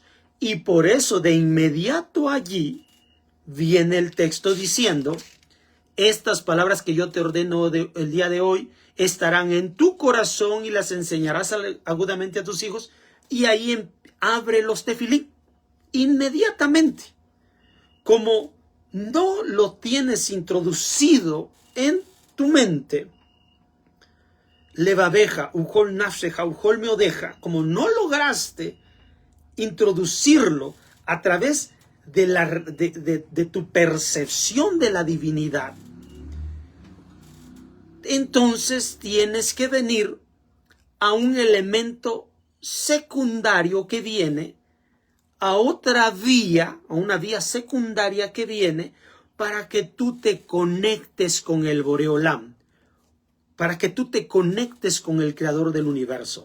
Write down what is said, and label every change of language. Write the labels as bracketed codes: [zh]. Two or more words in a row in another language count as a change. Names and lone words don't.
[es] Y por eso de inmediato allí viene el texto diciendo: estas palabras que yo te ordeno el día de hoy estarán en tu corazón y las enseñarás agudamente a tus hijos. Y ahí abre los tefilín inmediatamente. Como no lo tienes introducido en tu mente, [he] levabeja, ujol nafsheja, ujol meodeja, [es] como no lograste introducirlo a través de tu percepción de la divinidad, entonces tienes que venir a un elemento secundario que viene, a otra vía, a una vía secundaria que viene para que tú te conectes con el Boreolam, para que tú te conectes con el Creador del universo.